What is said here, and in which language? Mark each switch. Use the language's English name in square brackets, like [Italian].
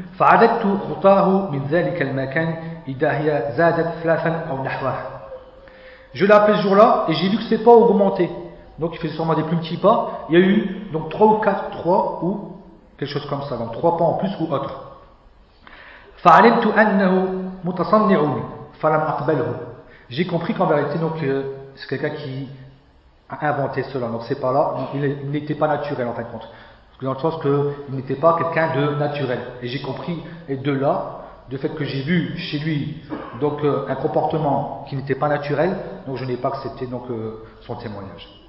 [Arabic] فَعَدَدْتُ خُطَاهُ مِنْ ذَلِكَ الْمَكَانِ إِذَا هِيَ زَادَتْ ثَلَاثًا أَوْ نَحْوَهُ. [French] Je l'ai appelé ce jour-là et j'ai vu que ses pas ont augmenté. Donc il faisait sûrement des plus petits pas. Il y a eu donc 3 ou 4, 3 ou quelque chose comme ça, donc 3 pas en plus ou autre. [Arabic] فعلمت انه متصنع فلم اقبله. [French] J'ai compris qu'en vérité donc c'est quelqu'un qui a inventé cela. Donc c'est pas là, il n'était pas naturel en fin de compte. Parce que dans le sens que il n'était pas quelqu'un de naturel. Et j'ai compris et de là, du fait que j'ai vu chez lui donc un comportement qui n'était pas naturel, donc je n'ai pas accepté donc son témoignage.